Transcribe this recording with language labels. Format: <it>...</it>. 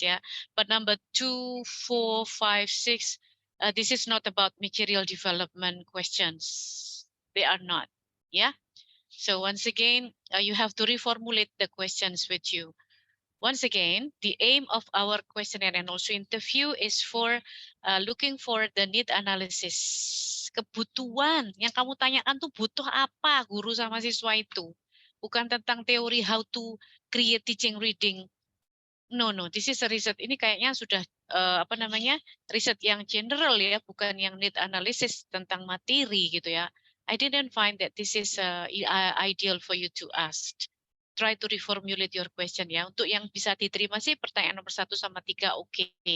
<en>Yeah, but number 2, 4, 5, 6, this is not about material development questions. They are not. Yeah. So once again, you have to reformulate the questions with you. Once again, the aim of our questionnaire and also interview is for looking for the need analysis.</en> <id>Kebutuhan yang kamu tanyakan tuh butuh apa guru sama siswa itu. Bukan tentang teori</id> <en>how to create teaching reading. No, this is a</en> <id>riset. Ini kayaknya sudah apa namanya riset yang general ya, bukan yang need analysis tentang materi gitu ya.</id> <en>I didn't find that this is ideal for you to ask. Try to reformulate your question ya.</en> <id>Untuk yang bisa diterima sih pertanyaan nomor 1 sama 3 oke.</id>